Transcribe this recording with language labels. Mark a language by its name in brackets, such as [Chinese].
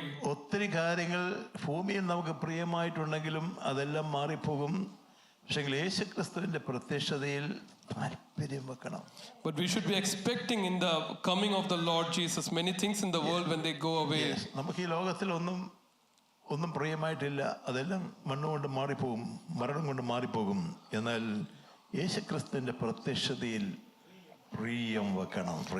[Malayalam] ഒത്തിരി കാര്യങ്ങൾ ഭൂമിയിൽ നമുക്ക് പ്രിയമായിട്ടുണ്ടെങ്കിലും അതെല്ലാം മാറിപ്പോകും. പക്ഷേ യേശുക്രിസ്തുവിന്റെ പ്രത്യക്ഷതയിൽ താല്പര്യം വെക്കണം. [English] But we should be expecting in the coming of the Lord Jesus many things in the world when they go away. [Malayalam] നമുക്ക് ഈ ലോകത്തിൽ ഒന്നും പ്രിയമായിട്ടില്ല. അതെല്ലാം മണ്ണുകൊണ്ട് മാറിപ്പോകും, മരണം കൊണ്ട് മാറിപ്പോകും. എന്നാൽ യേശുക്രിസ്തുവിന്റെ പ്രത്യക്ഷതയിൽ പ്രിയം വെക്കണം.